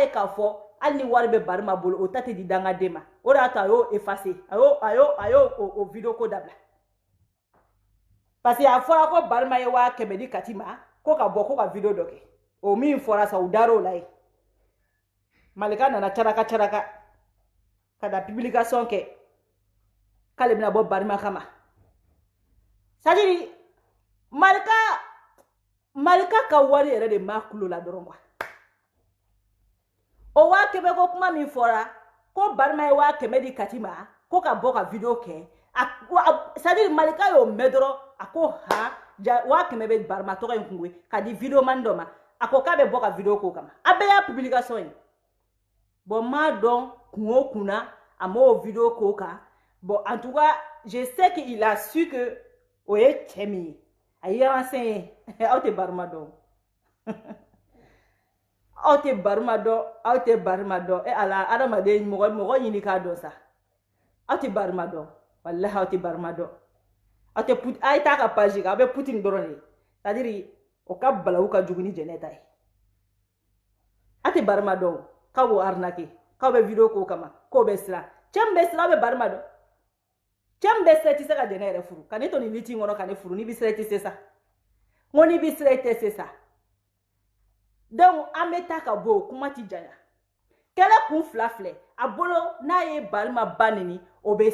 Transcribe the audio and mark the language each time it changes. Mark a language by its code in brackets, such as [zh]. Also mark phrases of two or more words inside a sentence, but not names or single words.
[bm] ye k'a fɔ hali ni wari bɛ barima bolo o ta tɛ di dangaden ma o de y'a to a y'o effacer a y'o o video ko dabila [fr] parce que [bm] a fɔra ko barima ye 500,000 di Kati ma ko ka bɔ ko ka video dɔ kɛ o min fɔra sa u dar'o la ye malika nana caraka ka da publication kɛ k'ale bɛna bɔ barima kama [fr] c'est-à-dire [bm] malika ka wari yɛrɛ de ma kulo la dɔrɔn quoi o 500,000 ko kuma min fɔra ko barima ye 500,000 di Kati ma ko ka bɔ ka video kɛ [fr] c'est-à-dire [bm] malika y'o mɛn dɔrɔn a ko han 500,000 bɛ barima tɔgɔ in kun ka di video man dɔ ma a ko k'a bɛ bɔ ka video k'o kama a bɛɛ y'a publication ye bon m'a dɔn kun o kun na a m'o video k'o kan bon [fr] en tout cas je sais qu'il a su que [bm] o ye cɛ min ye a ye renseigné aw tɛ barima dɔn aw tɛ barima dɔn e ala adamaden mɔgɔ ɲini k'a dɔn sa aw tɛ barima dɔn wallahi aw tɛ barima dɔn aw tɛ a ye taa ka page kan aw bɛ Poutine dɔrɔn de [fr] c'est à dire [bm] o ka balawu ka jugu ni jɛnɛ ta ye aw tɛ barima dɔn k'aw b'o arnaquer k'aw bɛ vidéo k'o kama k'o bɛ siran cɛ min bɛ siran aw bɛ barima dɔn cɛ min bɛ siran i tɛ se ka jɛnɛ yɛrɛ furu ka ne to nin liti in kɔnɔ ka ne furu n'i bɛ siran i tɛ se sa n ko n'i bɛ siran i tɛ se sa donc an bɛ taa ka bɔ o kuma ti janya kɛlɛ kun fila filɛ a bolo n'a ye barima ba nini o bɛ